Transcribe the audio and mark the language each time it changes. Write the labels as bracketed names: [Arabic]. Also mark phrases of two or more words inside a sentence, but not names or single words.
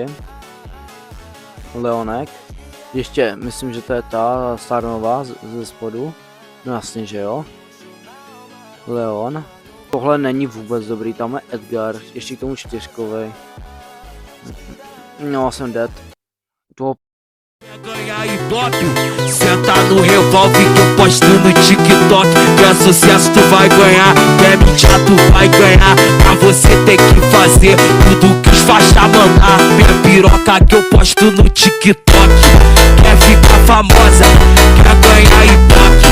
[Czech] Leonek. Ještě, myslím, že to je ta Starnová ze spodu. No jasně, že jo. Leon. Tohle není vůbec dobrý, tam je Edgar, ještě k tomu 4kovej. No, jsem dead. To... [Portuguese] Ganhar Ibope, senta no revólver que eu posto no TikTok. Que é sucesso tu vai ganhar, quer mentir tu vai ganhar. Pra você tem que fazer tudo que os faixa mandar. Minha piroca que eu posto no TikTok. Quer ficar famosa, quer ganhar Ibope.